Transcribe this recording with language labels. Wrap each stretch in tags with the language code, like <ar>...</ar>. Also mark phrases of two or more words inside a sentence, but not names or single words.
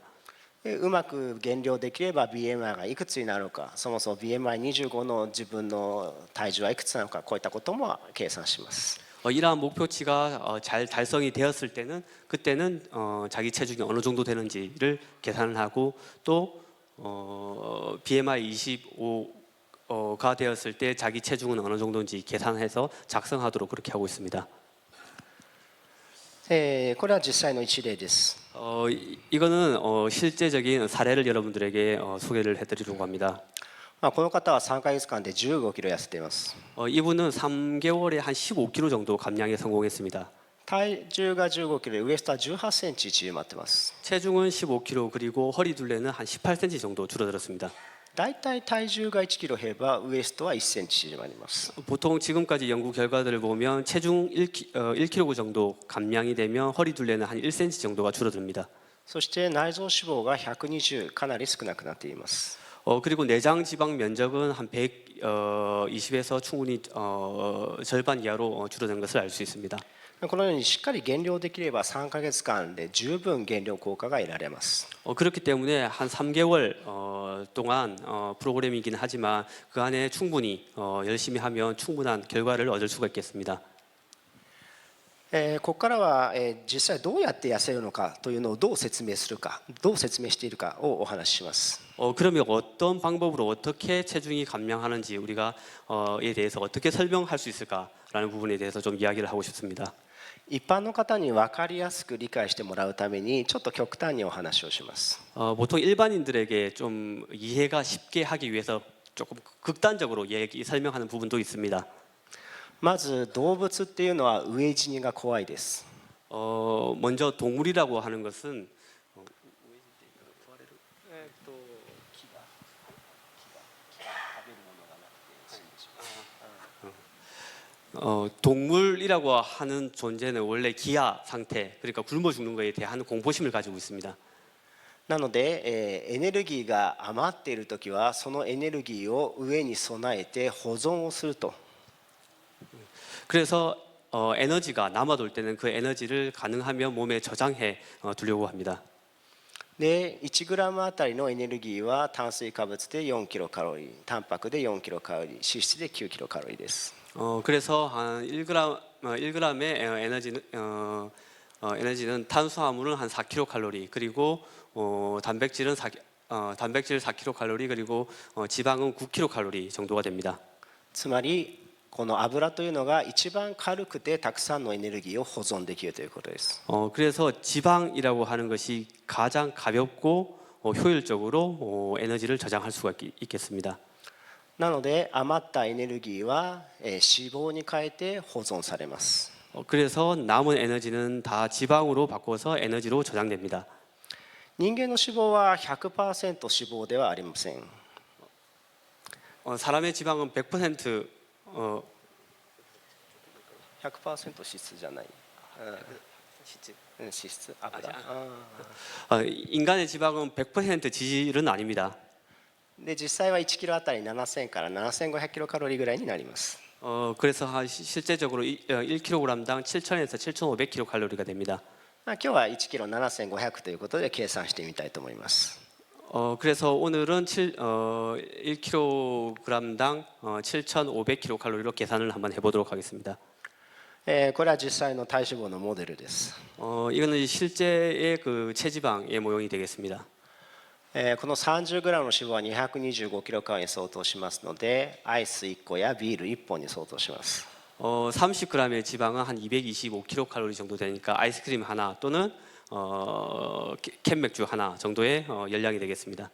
<ja>うまく減量できれば BMI がいくつになるのか、そもそも BMI25 の自分の体重はいくつなのか、こういったことも計算します。</ja> <ko>이러한 목표치가 잘 달성이 되었을 때는 그때는 자기 체중이 어느 정도 되는지를 계산을 하고 또 BMI 25가 되었을 때 자기 체중은 어느 정도인지 계산해서 작성하도록 그렇게 하고 있습니다.</ko> <ja>これは実際の一例です。</ja> <ko>이거는 실제적인 사례를 여러분들에게 소개를 해드리려고 합니다.</ko> <ja>この方は3ヶ月間で15キロ痩せています。</ja> <ko>이분은 3개월에 한 15kg 정도 감량에 성공했습니다.</ko> <ja>体重が15キロでウエストは18センチ縮まってます。</ja> <ko>체중은 15kg 그리고 허리 둘레는 한 18cm 정도 줄어들었습니다.</ko> <ja>だいたい体重が1キロ減ればウエストは1センチ縮まります。</ja> <ko>보통 지금까지 연구 결과들을 보면 체중 1kg 정도 감량이 되면 허리 둘레는 한 1cm 정도가 줄어듭니다.</ko> <ja>そして内臓脂肪が120かなり少なくなっています。</ja> <ko>그리고 내장 지방 면적은 한 120에서 충분히 절반 이하로 줄어든 것을 알 수 있습니다.</ko> <ja>このようにしっかり減量できれば3ヶ月間で十分減量効果が得られます。</ja> <ko>그렇기 때문에 한 3개월 동안 프로그램이긴 하지만 그 안에 충분히 열심히 하면 충분한 결과를 얻을 수가 있겠습니다.</ko> <ja>ここからは実際どうやって痩せるのかというのをどう説明するか、どう説明しているかをお話しします。</ja> <ko>그러면 어떤 방법으로 어떻게 체중이 감량하는지 우리가 에 대해서 어떻게 설명할 수 있을까라는 부분에 대해서 좀 이야기를 하고 싶습니다.</ko> <ja>一般の方に分かりやすく理解してもらうためにちょっと極端にお話をします。</ja> <ko>보통 일반인들에게 좀 이해가 쉽게 하기 위해서 조금 극단적으로 설명하는 부분도 있습니다.</ko> <ja>まず動物っていうのは飢え死にが怖いです。</ja> <ko>먼저 동물이라고 하는 것은 동물이라고 하는 존재는 원래 기아 상태, 그러니까 굶어 죽는 것에 대한 공포심을 가지고 있습니다.</ko> <ja>なので、エネルギーが余っているときはそのエネルギーを飢えに備えて保存をすると。</ja> <ko>그래서 에너지가 남아돌 때는 그 에너지를 가능하면 몸에 저장해 두려고 합니다.</ko> <ja>で1グラムあたりのエネルギーは炭水化物で4キロカロリー、タンパクで4キロカロリー、脂質で9キロカロリーです。</ja> <ko>그래서 한 1g의 에너지는 탄수화물은 한 4kcal 그리고 단백질 4kcal 그리고 지방은 9kcal 정도가 됩니다.</ko> <ja>つまりこの油というのが一番軽くてたくさんのエネルギーを保存できるということです。</ja> <ko>그래서 지방이라고 하는 것이 가장 가볍고 효율적으로 에너지를 저장할 수가 있겠습니다.</ko> <ja>なので余ったエネルギーは脂肪に変えて保存されます。</ja> <ko>그래서 남은 에너지는 다 지방으로 바꿔서 에너지로 저장됩니다.</ko> <ja>人間の脂肪は 100% 脂肪ではありません。</ja> <ko>사람의 지방은 100%</ko> <ja>100% 脂質じゃない。脂質油。</ja> <ko>인간의 지방은 100% 지질은 아닙니다.</ko> <ja>で実際は1キロあたり7000から7500キロカロリーぐらいになります。</ja> <ko>그래서 실제적으로 1kg당 7,000에서 7,500kcal가 됩니다.</ko> <ja>今日は1キロ7500ということで計算してみたいと思います。</ja> <ko>그래서 오늘은 1kg당 7,500kcal로 계산을 한번 해보도록 하겠습니다.</ko> <ja>これは実際の体脂肪のモデルです。</ja> <ko>이거는 실제의 그 체지방의 모형이 되겠습니다.</ko> <ja>この 30g の脂肪は225キロカロリーに相当しますので、アイス1個やビール1本に相当します。</ja> <ko>30g의 지방은 한 225kcal 정도 되니까 아이스크림 하나 또는 캔 맥주 하나 정도의 열량이 되겠습니다.</ko>